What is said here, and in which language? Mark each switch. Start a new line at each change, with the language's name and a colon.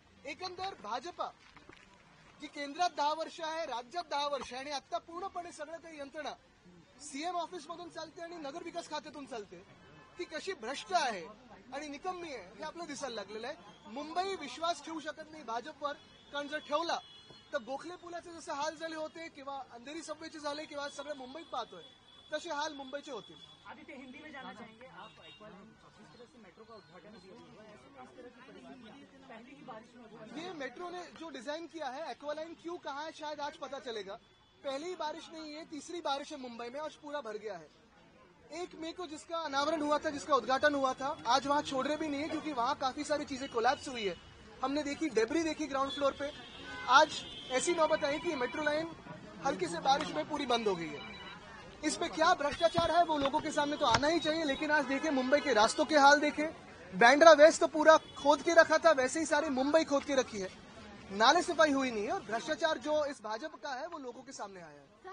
Marathi: एकंदर भाजपा जी केंद्रात 10 वर्ष आहे, राज्यात 10 वर्ष आहे आणि आता पूर्णपणे सगळं काही यंत्रणा सीएम ऑफिसमधून चालते आणि नगरविकास खात्यातून चालते ती कशी भ्रष्ट आहे आणि निकम्मी आहे हे आपल्याला दिसायला लागलेलं आहे. मुंबई विश्वास ठेवू शकत नाही भाजपवर, कारण जर ठेवला तर गोखले पुलाचे जसे हाल झाले होते किंवा अंधेरी सबवेचे झाले किंवा सगळं मुंबईत पाहतोय तसे हाल मुंबईचे होतील.
Hindi: आदित्य, हिंदी में जानना चाहेंगे आप एक्वालाइन जिस तरह से मेट्रो का उद्घाटन किया हुआ है, ऐसे इस तरह की परिस्थितियां पहले की बारिश में हुआ। ये मेट्रो ने जो डिजाइन किया है एक्वालाइन क्यों कहा है शायद आज पता चलेगा. पहली बारिश नहीं है, तीसरी बारिश है मुंबई में. आज पूरा भर गया है. 1 मई को जिसका अनावरण हुआ था, जिसका उद्घाटन हुआ था, आज वहां छोड़ रहे भी नहीं है क्योंकि वहां काफी सारी चीजें कोलैप्स हुई है. हमने देखी, डेब्री देखी ग्राउंड फ्लोर पे. आज ऐसी नौबत आई कि मेट्रो लाइन हल्की से बारिश में पूरी बंद हो गई है. इस पे क्या भ्रष्टाचार है वो लोगों के सामने तो आना ही चाहिए. लेकिन आज देखिए मुंबई के रास्तों के हाल देखे. बैंड्रा वेस्ट तो पूरा खोद के रखा था, वैसे ही सारी मुंबई खोद के रखी है. नाले सफाई हुई नहीं है और भ्रष्टाचार जो इस भाजपा का है वो लोगों के सामने आया है.